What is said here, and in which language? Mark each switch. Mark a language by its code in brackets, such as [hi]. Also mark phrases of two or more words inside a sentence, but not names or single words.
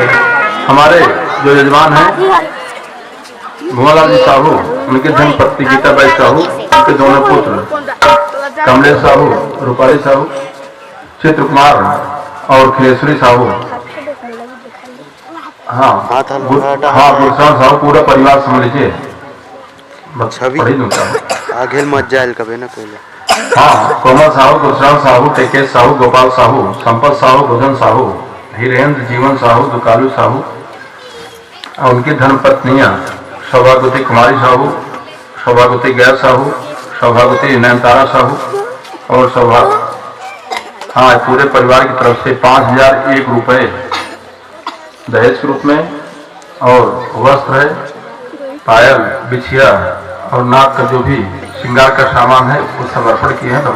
[hi] हमारे जो यजमान हैं भुवनलाल जी साहू, उनके धर्मपत्नी गीताबाई साहू, उनके दोनों पुत्र कमलेश साहू, रूपाली साहू, चित्र कुमार और खिलेश्वरी साहू, हाँ गुरसाण साहू, पूरा परिवार समझ लीजिए। छवि आगे मत जाए कभी ना पहले। हाँ, कोमल साहू, गुरसाण साहू, टेकेश साहू, गोपाल साहू, संपत साहू, बुधन साहू, हीरेंद्र, जीवन साहू, दुकालू साहू और उनकी धर्मपत्नियां सौभाग्यवती कुमारी साहू, सौभाग्यवती गैर साहू, सौभाग्यवती नयनतारा साहू और हाँ, पूरे परिवार की तरफ से 5001 रुपए दहेज के रूप में और वस्त्र है, पायल, बिछिया और नाक का जो भी श्रृंगार का सामान है वो सब अर्पण किए हैं।